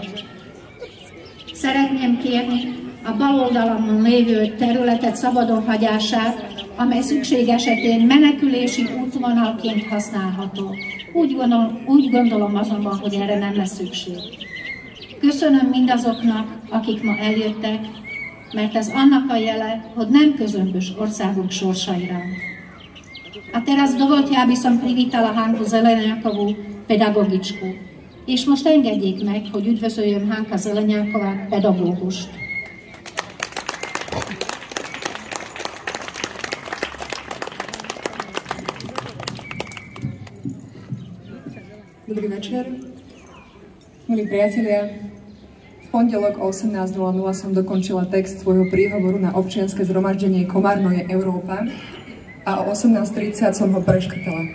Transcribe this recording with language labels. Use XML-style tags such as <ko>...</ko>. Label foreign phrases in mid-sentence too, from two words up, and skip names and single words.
<hu>Szeretném kérni a bal oldalamon lévő területet szabadon hagyását, amely szükség esetén menekülési útvonalként használható. Úgy gondolom azonban, hogy erre nem lesz szükség. Köszönöm mindazoknak, akik ma eljöttek, mert ez annak a jele, hogy nem közömbös országunk sorsaira.</hu> <sk>A teraz dovolte, aby som privítala Hanku Zeleniakovú, pedagogičku.</sk> <hu>És most engedjék meg, hogy üdvözöljön Hanka Zeleniaková, pedagógust.</hu> <sk>Dobrý večer, milí priatelia. V pondelok o 18:00 som dokončila text svojho príhovoru na občianske zhromaždenie Komárno je Európa a o 18:30 som ho preškrtala.</sk>